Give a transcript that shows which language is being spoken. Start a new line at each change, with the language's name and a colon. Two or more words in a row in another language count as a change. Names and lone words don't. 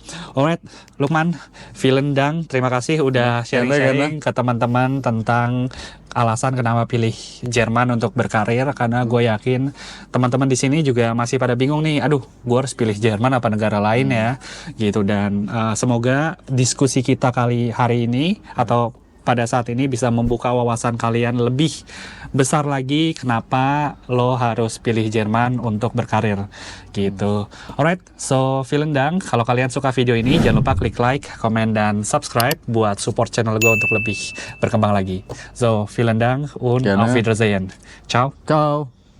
English: Alright, Lukman,
German: vielen Dank,
Indonesian: terima kasih udah sharing-sharing ke teman-teman tentang alasan kenapa pilih Jerman untuk berkarir, karena gue yakin teman-teman di sini juga masih pada bingung nih, aduh, gue harus pilih Jerman apa negara lain ya, gitu. Dan semoga diskusi kita hari ini atau pada saat ini bisa membuka wawasan kalian lebih besar lagi kenapa lo harus pilih Jerman untuk berkarir gitu.
English: Alright,
German: so vielen Dank.
Indonesian: Kalau kalian suka video ini jangan lupa klik like, komen, dan subscribe buat
English: support channel
Indonesian: gue untuk lebih berkembang lagi.
German: So vielen Dank und auf Wiedersehen. Ciao.